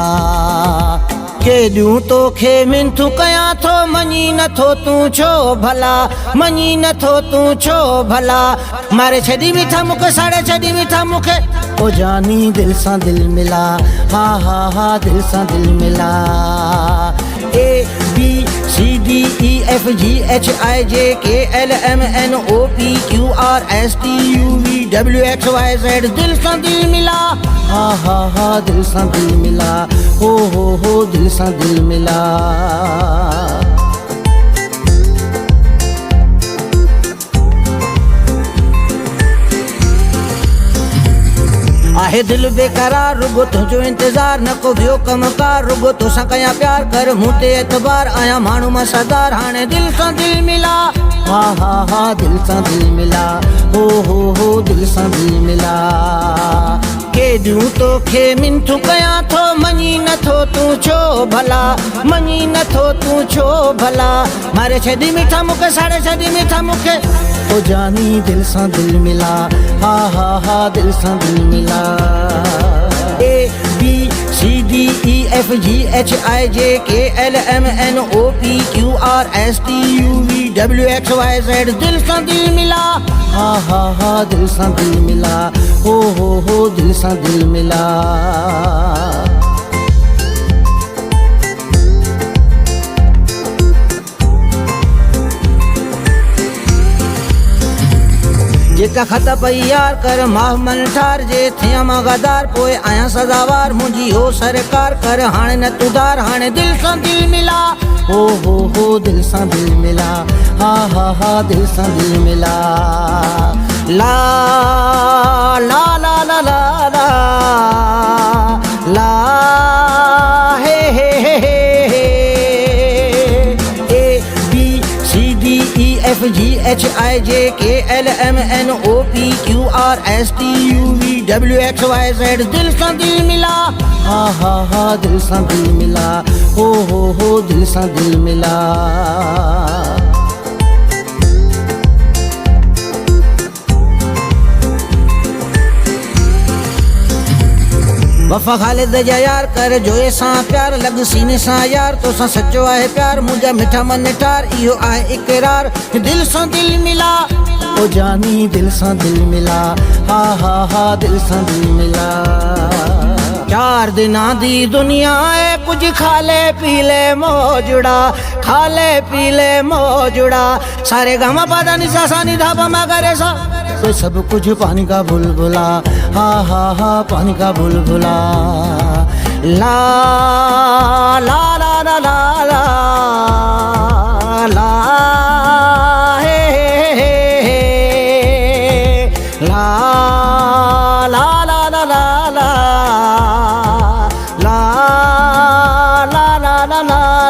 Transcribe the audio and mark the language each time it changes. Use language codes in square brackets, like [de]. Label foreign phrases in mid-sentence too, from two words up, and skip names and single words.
[sd] के ॾियूं तोखे मिंथू कयां थो, मञी नथो तूं छो भला, मञी नथो तूं छो भला। मारे छॾी बीठा मूंखे, साड़े छॾी बीठा मूंखे, ओ जानी दिल सा दिल मिला, हा हा हा, दिल सा दिल मिला। [en] A B C D E F G H I J K L M N O P Q R S T U V W X Y Z, [sd] दिल सा दिल मिला, हा हा हा, दिल सा दिल मिला, हो दिल सा दिल मिला। आहे दिल बेकरार, रुगो तुझो इंतजार, न को ॿियो कमकार, रुगो तोसां कयां प्यार, कर मूं ते एतबार, आया माण्हू मां सरदार, हाणे दिल सां दिल मिला, हा हा हा, दिल सां दिल मिला, हो दिल सां दिल मिला। के ॾियूं तोखे मिंथू कयां थो, मञी नथो तूं छो भला, मञी नथो तूं छो भला। मारे छॾी मीठा मूंखे, साड़े छॾी मीठा मूंखे, ओ जानी दिल सां दिल मिला, हा हा हा, दिल सां दिल मिला। [en] A B C D E F G H I J K L M N O P Q R S T U V W X Y Z, [sd] दिल सां दिल मिला, हा हा हा, दिल सां दिल मिला, हो दिल सां दिल मिला। जेका खत पई यार कर, माह मन ठार, जे थियां मां गदार, पोइ आहियां सदावार, मुंहिंजी हो सरकार, कर हाणे न तुधार, हाणे दिल सां दिल मिला, हो दिल सां दिल मिला, हा हा हा, दिल सां दिल मिला। ला ला ला ला [en] ला ला ला, हे A B C D E F G H I J K L M N O P Q R S T U V W X Y Z, [sd] दिल सां दिल मिला, हा हा हा, दिल सां दिल मिला, हो दिल सां दिल मिला। वफ़ा ख़ालिद जा यार, कर जोए सां प्यार, लॻ सीने सां यार, तोसां सचो आहे प्यार, मुंहिंजा मिठा मन ठार, इहो आहे इक़रार, दिल सां दिल मिला, ओ जानी दिल सां दिल मिला, हा हा हा, दिल सां दिल मिला। [pa] 4 दिनां दी दुनिया है, [hi] कुछ खाले पीले मौजड़ा, खाले पीले मौजड़ा, सारे गामा पादा निसा सा निधा पमा करे सा, तो सब कुछ पानी का बुलबुला, हा हा हा, पानी का बुलबुला। ला ला ला ला ला ला ला, हे ला ला ला ला ला ला ला ला ला ला ला।